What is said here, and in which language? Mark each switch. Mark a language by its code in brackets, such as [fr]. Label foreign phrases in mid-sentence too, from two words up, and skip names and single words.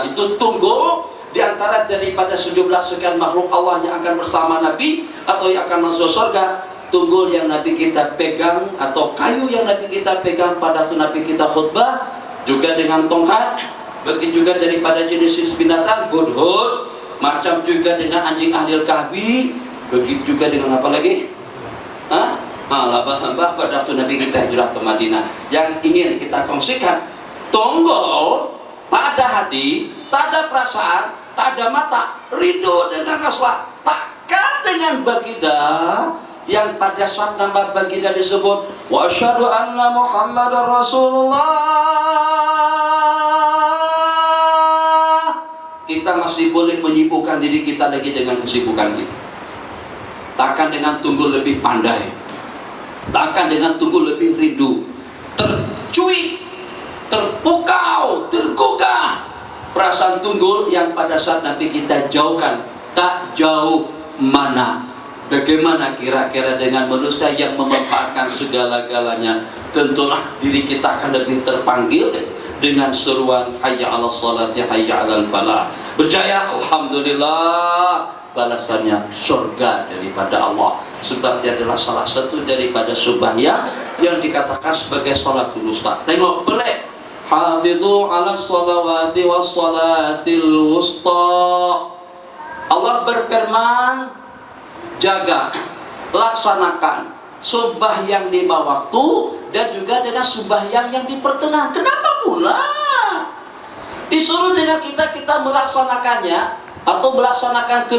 [ms] Itu tunggul di antara daripada sejumlah sekian makhluk Allah yang akan bersama Nabi atau yang akan masuk surga. Tunggul yang Nabi kita pegang atau kayu yang Nabi kita pegang pada waktu Nabi kita khutbah, juga dengan tongkat. Begitu juga daripada jenis binatang hudhud, macam juga dengan anjing [ar] أهل الكهف. [ms] Begitu juga dengan apa lagi? Labah-labah pada waktu Nabi kita hijrah ke Madinah. Yang ingin kita kongsikan, tunggul tak ada hati, tak ada perasaan, tak ada mata, ridho dengan rasa. Takkan dengan baginda yang pada saat nama baginda disebut [ar] وأشهد أن محمدا رسول الله, [ms] kita masih boleh menyibukkan diri kita lagi dengan kesibukan kita. Takkan dengan tunggul lebih pandai, takkan dengan tunggul lebih rindu, tercuit, terpukau, tergugah perasaan tunggul yang pada saat Nabi kita jauhkan. Tak jauh mana. Bagaimana kira-kira dengan manusia yang memanfaatkan segala-galanya? Tentulah diri kita akan lebih terpanggil dengan seruan [ar] حي على الصلاة حي على الفلاح. [ms] Berjaya, alhamdulillah, balasannya surga daripada Allah. Sebab dia adalah salah satu daripada sembahyang yang dikatakan sebagai [ar] الصلاة الوسطى. [ms] Tengok pelik. [ar] حافظوا على الصلوات والصلاة الوسطى. [ms] Allah berfirman, jaga, laksanakan sembahyang di lima waktu dan juga dengan sembahyang yang di pertengahan. Kenapa pula disuruh dengan kita melaksanakannya atau melaksanakan kelima-limanya?